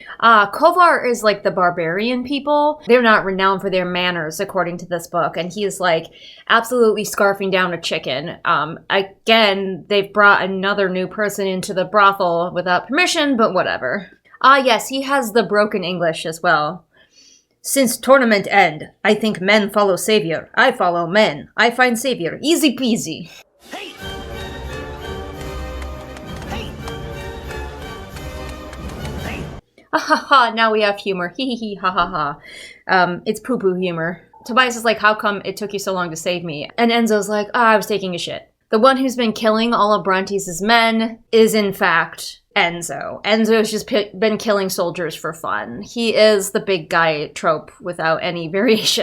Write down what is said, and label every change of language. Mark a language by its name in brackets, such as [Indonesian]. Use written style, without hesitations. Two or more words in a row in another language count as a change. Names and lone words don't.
[English] Kovar is like the barbarian people. They're not renowned for their manners, according to this book, and he's like absolutely scarfing down a chicken. Again, they've brought another new person into the brothel without permission, but whatever. Yes, he has the broken English as well. Since tournament end, I think men follow savior. I follow men. I find savior. Easy peasy. Hey! Ha ha ha, now we have humor. Hee hee hee, ha ha ha. It's poo-poo humor. Tobias is like, how come it took you so long to save me? And Enzo's like, I was taking a shit. The one who's been killing all of Bronte's men is, in fact, Enzo. Enzo's just been killing soldiers for fun. He is the big guy trope without any variation.